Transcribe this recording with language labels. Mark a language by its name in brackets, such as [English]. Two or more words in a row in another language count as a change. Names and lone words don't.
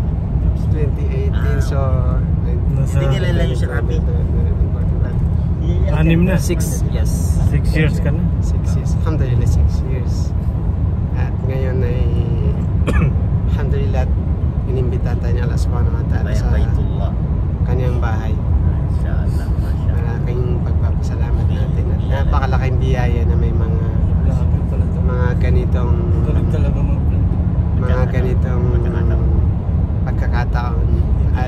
[Filipino] 2018, so Nasa Hindi kilala yung si Rabi. 6 na. 6, yes. 6 years ka na. 6 years. Alhamdulillah, 6 years. At ngayon ay alhamdulillah inimbita tayo ni [Arabic] الله سبحانه وتعالى [Filipino] sa Baitullah. kanyang bahay. Mashallah. Malaking pagpapasalamat natin at napakalaking biyaya na may mga ganitong pagkakataon at